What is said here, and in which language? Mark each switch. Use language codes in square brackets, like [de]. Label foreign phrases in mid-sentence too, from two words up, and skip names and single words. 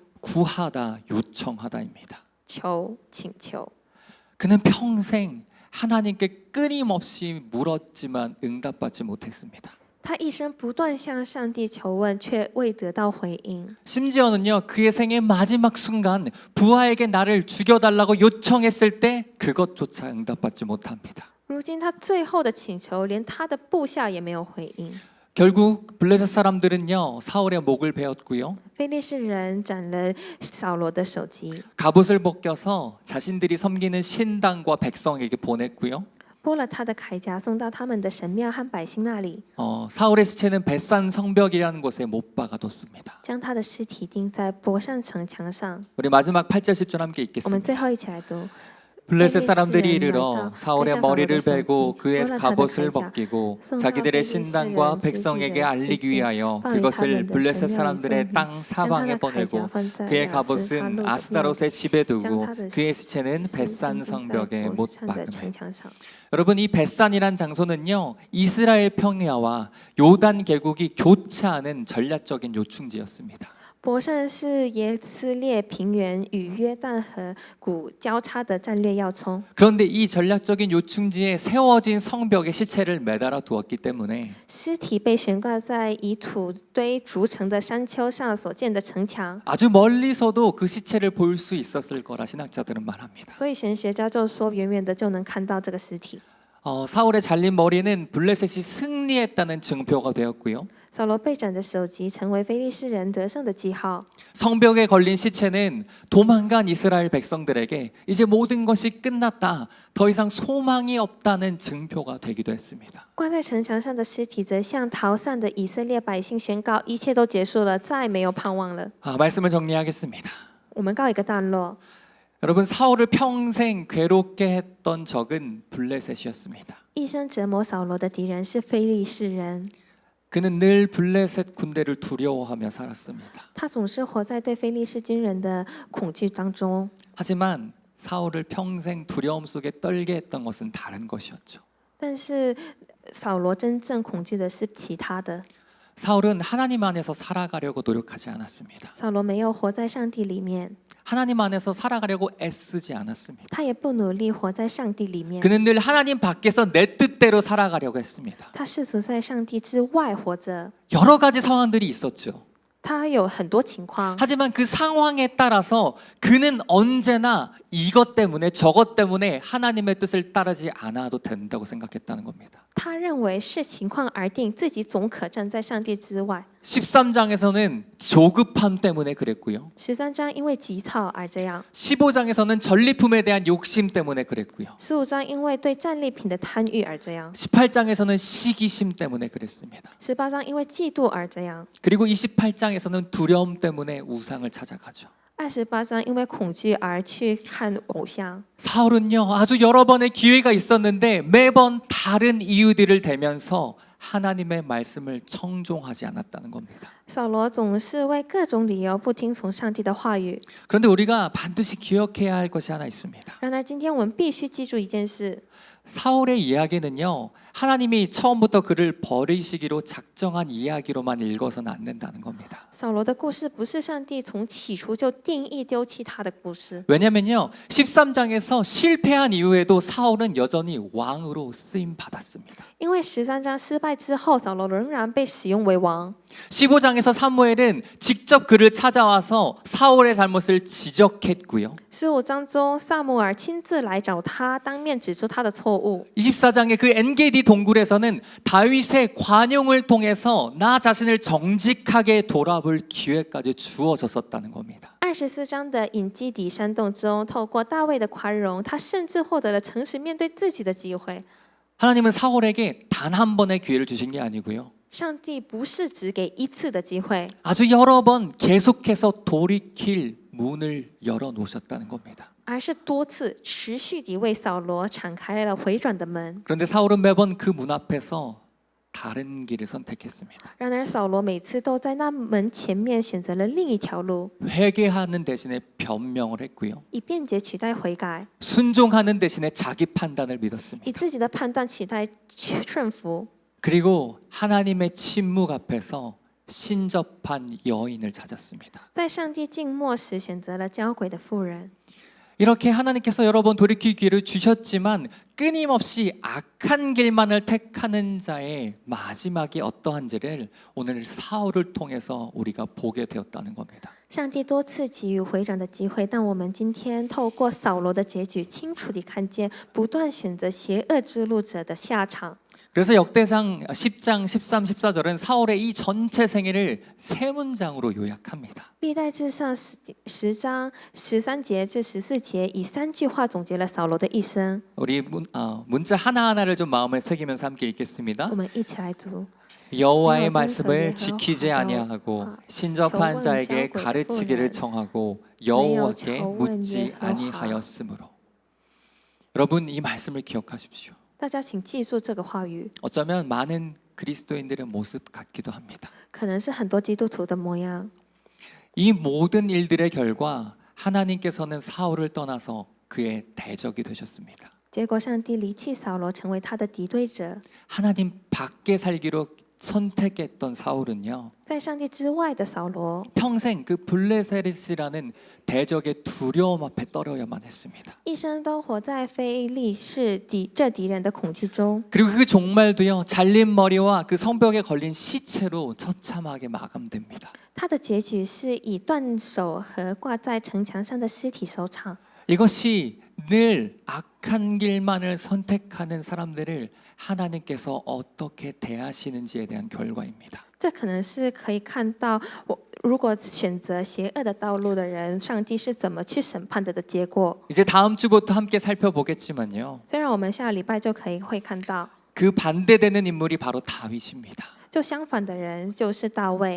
[ko] 구하다, 요청하다입니다. [zh] 求、请求。 [ko] 그는 평생 하나님께 끊임없이 물었지만 응답받지 못했습니다. [zh] 他一生不断向上帝求问，却未得到回应。 [ko] 심지어는요, 그의 생의 마지막 순간 부하에게 나를 죽여달라고 요청했을 때 그것조차 응답받지 못합니다. [zh] 如今他最后的请求，连他的部下也没有回应。 [ko] 결국 블레셋 사람들은요, 사울의 목을 베었고요, [zh] 非利士人斩了扫罗的首级， [ko] 갑옷을 벗겨서 자신들이 섬기는 신당과 백성에게 보냈고요. [zh] 剥了他的铠甲，送到他们的神庙和百姓那里， [ko] 사울의 시체는 벳산 성벽이라는 곳에 못 박아뒀습니다. [zh] 将他的尸体钉在伯善城墙上。 [ko] 우리 마지막 8절 10절 함께 [zh] 我们 [ko] 읽겠습니다. [zh] 最后一起来读。 [ko] 블레셋 사람들이 이르러 사울의 머리를 베고 그의 갑옷을 벗기고 자기들의 신당과 백성에게 알리기 위하여 그것을 블레셋 사람들의 땅 사방에 보내고 그의 갑옷은 아스다롯의 집에 두고 그의 시체는 벳산 성벽에 못 박으매. 여러분, 이 벳산이란 장소는요, 이스라엘 평야와 요단 계곡이 교차하는 전략적인 요충지였습니다. [zh] 伯善是耶斯列平原与约旦河谷交叉的战略要冲。 [ko] 그런데 이 전략적인 요충지에 세워진 성벽에 시체를 매달아 두었기 때문에 [zh] 尸体被悬挂在以土堆筑成的山丘上所建的城墙， [ko] 아주 멀리서도 그 시체를 볼 수 있었을 거라 신학자들은 말합니다. [zh] 所以神学家就说，远远的就能看到这个尸体。 [ko] 사울의 잘린 머리는 블레셋이 승리했다는 증표가 되었고요. [zh] 扫罗被斩的首级成为非利士人得胜的记号。 [ko] 성벽에 걸린 시체는 도망간 이스라엘 백성들에게 이제 모든 것이 끝났다, 더 이상 소망이 없다는 증표가 되기도 했습니다. [zh] 挂在城墙上的尸体则向逃散的以色列百姓宣告，一切都结束了，再没有盼望了。 [ko] 말씀을 정리하겠습니다. [zh] 我们告一个段落。 [ko] 여러분, 사울을 평생 괴롭게 했던 적은 블레셋이었습니다. [zh] 一生折磨扫罗的敌人是非利士人， [ko] 그는 늘 블레셋 군대를 두려워하며 살았습니다. [zh] 他总是活在对非利士军人的恐惧当中。 [ko] 하지만 사울을 평생 두려움 속에 떨게 했던 것은 다른 것이었죠. [zh] 但是扫罗真正恐惧的是其他的。 [ko] 사울은 하나님 안에서 살아가려고 노력하지 않았습니다. [zh] 扫罗没有活在上帝里面， [ko] 하나님 안에서 살아가려고 애쓰지 않았습니다. [zh] 他也不努力活在上帝里面， [ko] 그는 늘 하나님 밖에서 내 뜻대로 살아가려고 했습니다. [zh] 他试图在上帝之外活着。 [ko] 여러 가지 상황들이 있었죠. [zh] 他有很多情况， [ko] 하지만 그 상황에 따라서 그는 언제나 이것 때문에 저것 때문에 하나님의 뜻을 따르지 않아도 된다고 생각했다는 겁니다. [zh] 他认为视情况而定，自己总可站在上帝之外。 [ko] 13장에서는 조급함 때문에 그랬고요. [zh] 13 章因为急躁而这样， [ko] 15장에서는 전리품에 대한 욕심 때문에 그랬고요. [zh] 15 章因为对战利品的贪欲而这样， [ko] 18장에서는 시기심 때문에 그랬습니다. [zh] 18 章因为嫉妒而这样， [ko] 그리고 28장에서는 두려움 때문에 우상을 찾아가죠. [zh] 28 章因为恐惧而去看偶像。 [ko] 사울은요, 아주 여러 번의 기회가 있었는데 매번 다른 이유들을 대면서 하나님의 말씀을 청종하지 않았다는 겁니다. [zh] 扫罗总是为各种理由不听从上帝的话语。 [ko] 그런데 우리가 반드시 기억해야 할 것이 하나 있습니다. [zh] 然而，今天我们必须记住一件事： [ko] 사울의 이야기는요, 하나님이 처음부터 그를 버리시기로 작정한 이야기로만 읽어서는 안 된다는 겁니다. [zh] 扫罗的故事不是上帝从起初就定义丢弃他的故事， [ko] 왜냐면요, 13장에서 실패한 이후에도 사울은 여전히 왕으로 쓰임 받았습니다. [zh] 因为13章失败之后，扫罗仍然被使用为王。 [ko] 15장에서 사무엘은 직접 그를 찾아와서 사울의 잘못을 지적했고요. [zh] 15章中，撒母耳亲自来找他，当面指出他的错误。 [ko] 24장의 그 엔게디 동굴에서는 다윗의 관용을 통해서 나 자신을 정직하게 돌아볼 기회까지 주어졌었다는 겁니다. [zh] 24章的隐基底山洞中，透过大卫的宽容，他甚至获得了诚实面对自己的机会。 [ko] 하나님은 사울에게 단 한 번의 기회를 주신 게 아니고요. [zh] 上帝不是只给一次的机会， [ko] 아주 여러 번 계속해서 돌이킬 문을 열어 놓으셨다는 겁니다. [zh] 而是多次持续地为扫罗敞开了回转的门。 [ko] 그런데 사울은 매번 그 문 앞에서 다른 길을 선택했습니다. [zh] 然而，扫罗每次都在那门前面选择了另一条路， [ko] 회개하는 대신에 변명을 했고요. [zh] 以辩解取代悔改， [ko] 순종하는 대신에 자기 판단을 믿었습니다. [zh] 以自己的判断取代顺服。 [ko] 그리고 하나님의 침묵 앞에서 신접한 여인을 찾았습니다. [zh] 在上帝静默时，选择了交鬼的妇人。 [ko] 이렇게 하나님께서 여러 번 돌이킬 기회를 주셨지만 끊임없이 악한 길만을 택하는 자의 마지막이 어떠한지를 오늘 사울을 통해서 우리가 보게 되었다는 겁니다. [zh] 上帝多次给予回转的机会，但我们今天透过扫罗的结局，清楚地看见不断选择邪恶之路者的下场。 [ko] 그래서 역대상 10장 13, 14절은 사울의 이 전체 생애를 세 문장으로 요약합니다. [zh] 历代志上10章13节至14节，以3句话总结了扫罗的一生。 [ko] 우리 문자 하나하나를 좀 마음에 새기면서 함께 읽겠습니다. [zh] 我们一起来读。 [ko] 여호와의 말씀을 지키지 아니하고 신접한 자에게 가르치기를 청하고 여호와께 묻지 아니하였으므로. 여러분 이 말씀을 기억하십시오. [zh] 大家请记住这个话语， [ko] 어쩌면 많은 그리스도인들의 모습 같기도 합니다. [zh] 可能是很多基督徒的模样。 [ko] 이 모든 일들의 결과 하나님께서는 사울을 떠나서 그의 대적이 되셨습니다. [zh] 结果，上帝离弃扫罗，成为他的敌对者。 [ko] 하나님 밖에 살기로 선택했던 사울은요, [zh] 在上帝之外的扫罗， [ko] 평생 그 블레셋이라는 대적의 두려움 앞에 떨어야만 했습니다. [zh] 一生都活在非利士这敌人的恐惧中。 [ko] 그리고 그 종말도요, 잘린 머리와 그 성벽에 걸린 시체로 처참하게 마감됩니다. [zh] 他的结局是以断手和挂在城墙上的尸体收场。 [ko] 이것이 늘 악한 길만을 선택하는 사람들을 하나님께서 어떻게 대하시는지에 대한 결과입니다. [zh] 这可能是可以看到，如果选择邪恶的道路的人，上帝是怎么去审判的结果。 [ko] 이제 다음 주부터 함께 살펴보겠지만요. [zh] 虽然我们下礼拜就会看到， [ko] 그 반대되는 인물이 바로 다윗입니다. [zh] 就相反的人就是大卫。